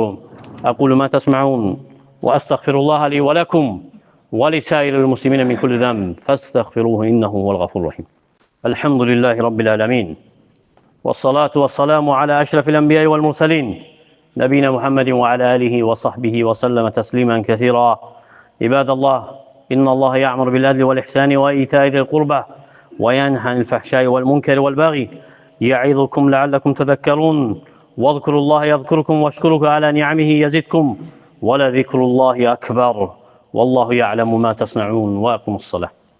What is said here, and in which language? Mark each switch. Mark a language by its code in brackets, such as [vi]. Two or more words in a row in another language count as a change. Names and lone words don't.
[ar] أقول ما تسمعون وأستغفر الله لي ولكم ولسائر المسلمين من كل ذنب فاستغفروه إنه الغفور الرحيم. الحمد لله رب العالمين والصلاة والسلام على أشرف الأنبياء والمرسلين. نبينا محمد وعلى آله وصحبه وسلم تسليما كثيرا. İbadallah, إن الله يأمر بالعدل والإحسان وإيتاء ذي القربى وينهى عن الفحشاء والمنكر والبغي. يعظكم لعلكم تذكرون. واذكروا الله يذكركم واشكروه على نعمه يزدكم. ولذكر الله أكبر. والله يعلم ما تصنعون. وأقم الصلاة.